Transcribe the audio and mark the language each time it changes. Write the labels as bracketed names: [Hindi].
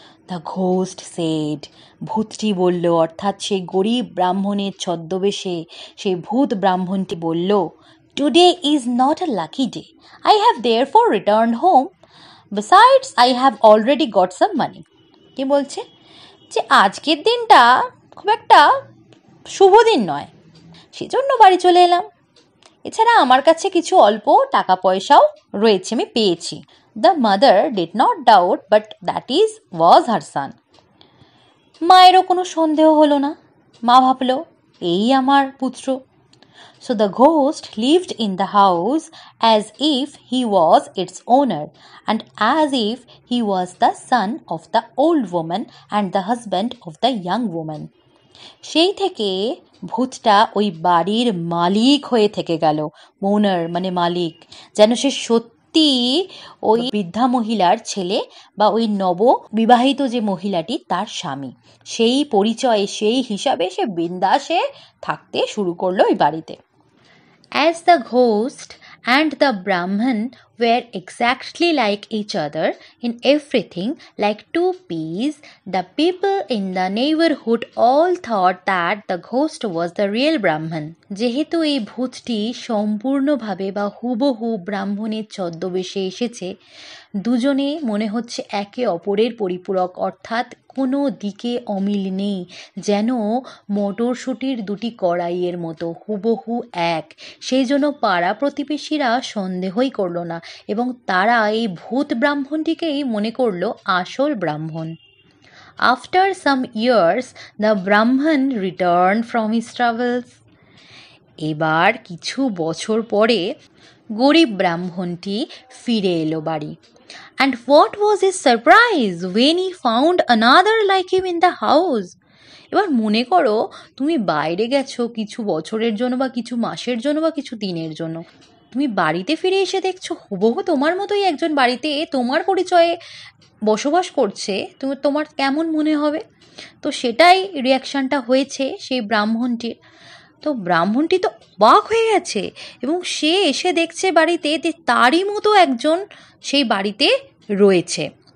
[English] the ghost said, [Bangla] ভূতটি বলল, অর্থাৎ সেই গরিব ব্রাহ্মণের ছদ্মবেশে সেই ভূত ব্রাহ্মণটি বলল, [English] Today is not a lucky day, I have therefore returned home, besides I have already got some money. [Bangla] কি বলছে? যে আজকের দিনটা খুব একটা শুভ দিন নয়, সেজন্য বাড়ি চলে এলাম। এছাড়া আমার কাছে কিছু অল্প টাকা পয়সাও রয়েছে, আমি পেয়েছি। [English] The mother did not doubt, but that was her son. [Bangla] মায়েরও কোনো সন্দেহ হলো না। মা ভাবল, এই আমার পুত্র। [English] So the ghost lived in the house as if he was its owner and as if he was the son of the old woman and the husband of the young woman. [Bangla] সেই থেকে ভূতটা ওই বাড়ির মালিক হয়ে থেকে গেল। ওনার মানে মালিক, যেন সে সত্যি ওই বৃদ্ধা মহিলার ছেলে বা ওই নব বিবাহিত যে মহিলাটি তার স্বামী। সেই পরিচয়ে, সেই হিসাবে সে বিন্দাসে থাকতে শুরু করলো ওই বাড়িতে। [English] As the ghost and the Brahman were exactly like each other in everything, like two peas, the people in the neighborhood all thought that the ghost was the real Brahman. [Bangla] যেহেতু এই ভূতটি সম্পূর্ণভাবে বা হুবহু ব্রাহ্মণের ছদ্মবেশে এসেছে, দুজনে মনে হচ্ছে একে অপরের পরিপূরক, অর্থাৎ কোনো দিকে অমিল নেই, যেন মটরশুঁটির দুটি কড়াইয়ের মতো হুবহু এক। সেই জন্য পাড়া প্রতিবেশীরা সন্দেহই করল না এবং তারা এই ভূত ব্রাহ্মণটিকেই মনে করল আসল ব্রাহ্মণ। [English] After some years the Brahmin return from his travels. [Bangla] এবার কিছু বছর পরে গরিব ব্রাহ্মণটি ফিরে এলো বাড়ি। [English] And what was his surprise when he found another like him in the house? [Bangla] এবার মনে করো তুমি বাইরে গেছো কিছু বছরের জন্য বা কিছু মাসের জন্য বা কিছু দিনের জন্য, তুমি বাড়িতে ফিরে এসে দেখছো হুবহু তোমার মতোই একজন বাড়িতে তোমার পরিচয়ে বসবাস করছে, তোমার কেমন মনে হবে? তো সেটাই রিয়াকশানটা হয়েছে সেই ব্রাহ্মণটির। তো ব্রাহ্মণটি তো অবাক হয়ে গেছে এবং সে এসে দেখছে বাড়িতে যে তারই মতো একজন সেই বাড়িতে রয়েছে।